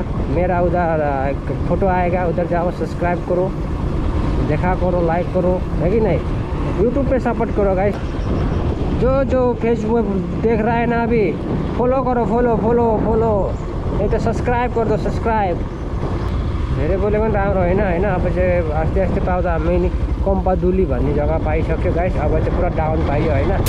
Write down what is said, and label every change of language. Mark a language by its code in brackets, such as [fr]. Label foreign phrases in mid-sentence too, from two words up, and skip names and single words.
[hi] मेरा उधर एक फोटो आएगा, उधर जाओ, सब्सक्राइब करो, देखा करो, लाइक करो, है कि नहीं। यूट्यूब पे सपोर्ट करो गाइस। जो फेसबुक में देख रहा है ना अभी, फॉलो करो, फॉलो, नहीं तो सब्सक्राइब कर दो, सब्सक्राइब। [ne] धेरै बोलेको पनि राम्रो होइन अब चाहिँ आस्ते आस्ते पाउँदा हामी नि कम्पादुली भन्ने जग्गा पाइसक्यो गाइस, अब चाहिँ पुरा डाउन पाइयो होइन।